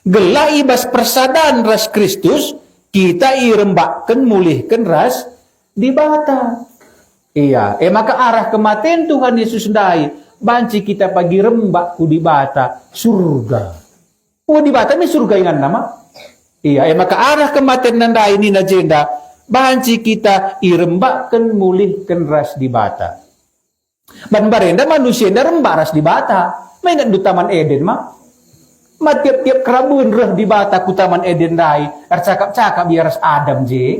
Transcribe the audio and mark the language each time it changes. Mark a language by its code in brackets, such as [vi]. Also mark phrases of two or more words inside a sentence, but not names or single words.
[btx] Gelah ibas persadaan ras Kristus, kita irembakkan mulihkan ras di bata. Iya, maka arah kematian Tuhan Yesus dai, banci kita pagi rembak ku di bata surga. Oh di bata ini surga ingan nama. Iya, maka arah kematian nanda ini na jenda, banci kita irembakkan mulihkan ras di bata. Ban barenda manusia nda rembak ras di bata. Mainan du Taman Eden mah. Tiap-tiap kerabun reh di bata ku Taman Eden dai, cakap-cakap biar ras Adam je.